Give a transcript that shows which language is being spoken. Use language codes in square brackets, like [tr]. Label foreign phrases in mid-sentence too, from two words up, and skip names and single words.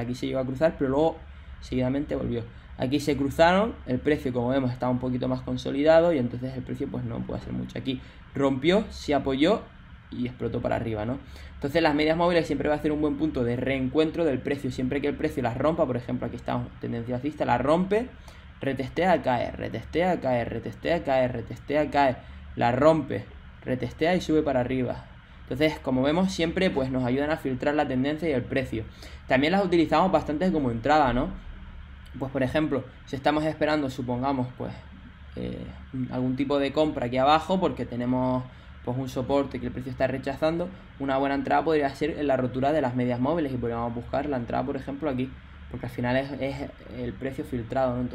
[es] Aquí se llegó a cruzar, pero luego seguidamente volvió. Aquí se cruzaron, el precio como vemos estaba un poquito más consolidado y entonces el precio pues no puede hacer mucho. Aquí rompió, se apoyó y explotó para arriba, ¿no? Entonces las medias móviles siempre va a ser un buen punto de reencuentro del precio. Siempre que el precio las rompa, por ejemplo aquí estamos, tendencia alcista, la rompe, retestea, cae, retestea, cae, retestea, cae, retestea, cae, la rompe, retestea y sube para arriba. Entonces, como vemos, siempre pues nos ayudan a filtrar la tendencia y el precio. También las utilizamos bastante como entrada, ¿no? Pues por ejemplo, si estamos esperando, supongamos, pues algún tipo de compra aquí abajo porque tenemos pues un soporte que el precio está rechazando, una buena entrada podría ser en la rotura de las medias móviles y podríamos buscar la entrada, por ejemplo, aquí, porque al final es el precio filtrado, ¿no?